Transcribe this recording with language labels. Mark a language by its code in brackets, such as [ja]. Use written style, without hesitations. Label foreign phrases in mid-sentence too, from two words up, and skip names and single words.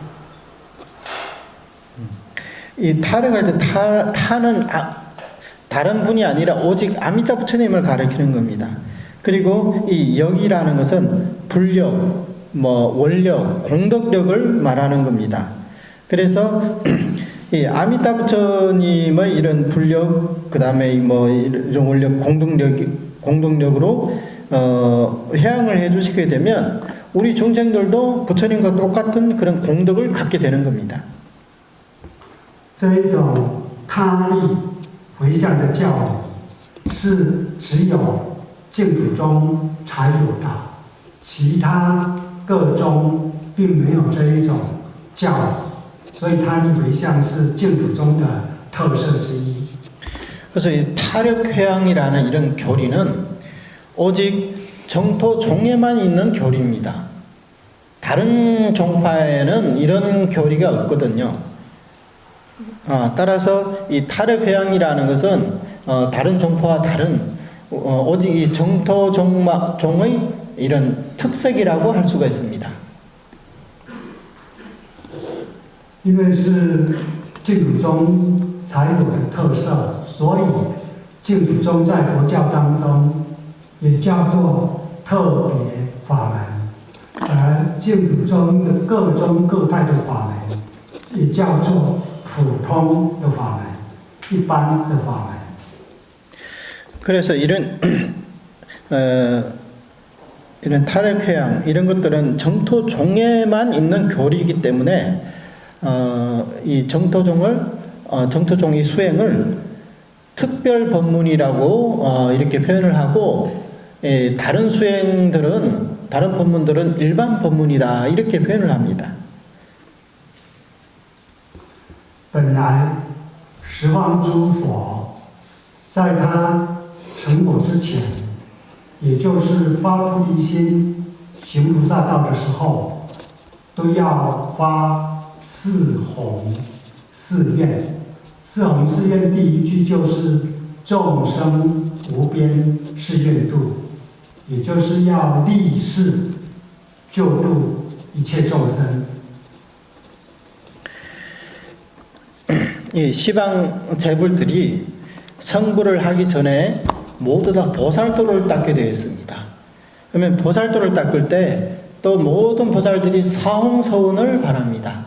[ko] 이 타력할 때 타는 다른 분이 아니라 오직 아미타 부처님을 가리키는 겁니다. 그리고 이 역이라는 것은 불력, 원력, 공덕력을 말하는 겁니다. 그래서 이 아미타 부처님의 이런 불력, 그 다음에 이런 원력, 공덕력으로 회양을 해주시게 되면 우리 중생들도 부처님과 똑같은 그런 공덕을 갖게 되는 겁니다. [zh] 这一种他力回向的教理是只有净土中才有的，其他各宗并没有这一种教理，所以他力回向是净土中的特色之一。 [ko] 그래서 이 타력회양이라는 이런 교리는 오직 정토종에만 있는 교리입니다. 다른 종파에는 이런 교리가 없거든요. 따라서 이 타력회양이라는 것은 다른 종파와 다른 오직 이 정토종의 이런 특색이라고 할 수가 있습니다. [zh] 因为是净土宗才有的特色，所以净土宗在佛教当中也叫做特别法门，而净土宗的各宗各派的法門也叫做普通的法門、一般的法門。 [ko] 그래서 이런 이런 타력회양 이런 것들은 정토종에만 있는 교리이기 때문에 이 정토종의 수행을 특별 법문이라고 이렇게 표현을 하고 다른 수행들은 다른 법문들은 일반 법문이다 이렇게 표현을 합니다. [zh] 本来十方诸佛在他成佛之前，也就是发菩提心、行菩萨道的时候，都要发四弘誓愿。四弘誓愿第一句就是众生无边誓愿度，也就是要立誓救度一切众生。 [ko] 이 시방 재불들이 성불을 하기 전에 모두 다 보살도를 닦게 되어 있습니다. 그러면 보살도를 닦을 때 또 모든 보살들이 사홍서원을 바랍니다.